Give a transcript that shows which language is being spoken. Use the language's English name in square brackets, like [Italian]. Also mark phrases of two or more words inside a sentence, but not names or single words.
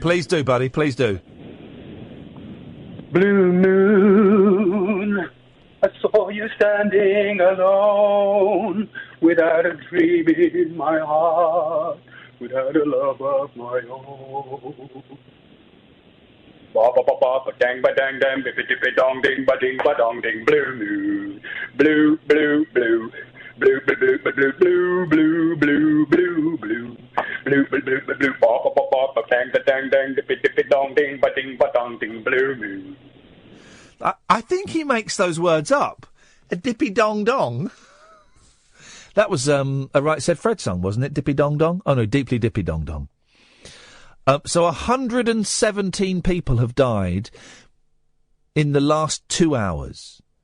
[English] Please do, buddy. Please do. Blue moon, I saw you standing alone, without a dream in my heart, without a love of my own. Ba ba ba ba ba dang ba dang dang ba ba dong ding ba ding ba dong ding. Blue moon, blue blue blue. Blue, blue, blue, blue, blue, blue, blue, blue, blue, blue, blue, blue, blue, ba ba ba ba dang da dang dang dippy dippy dong ding ba ding ba dong ding. Blue moon. I think he makes those words up. A dippy dong dong. That was a Right Said Fred song, wasn't it? Dippy dong dong. Oh no, Deeply Dippy Dong Dong. So 117 people have died in the last 2 hours.